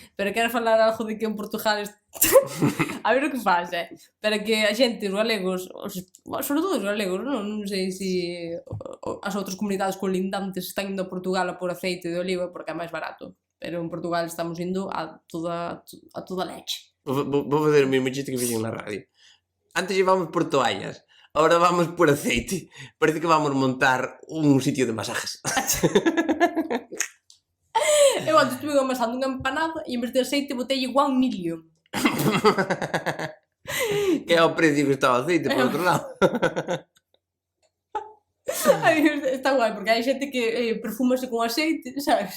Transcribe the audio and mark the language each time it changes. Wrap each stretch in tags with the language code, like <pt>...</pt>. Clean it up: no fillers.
<gl>Pero quero falar algo de que en Portugal... A ver o que faz, Pero que a xente, os galegos, sobre todo os galegos, non sei se as outras comunidades colindantes están indo a Portugal a por aceite de oliva porque é máis barato. Pero en Portugal estamos indo</gl> <es>a toda leche.</es> <gl>Vou fazer o mesmo chiste que fixen na radio.</gl> <es>Antes llevamos por toallas. Ahora vamos por aceite. Parece que vamos montar un sitio de masajes.</es> <gl>Eu antes estuve amasando unha empanada e en vez de aceite botei igual milio. Que é o precio que está o aceite, por outro lado. Está guai, porque hai xente que perfúmase con aceite, sabes?</gl>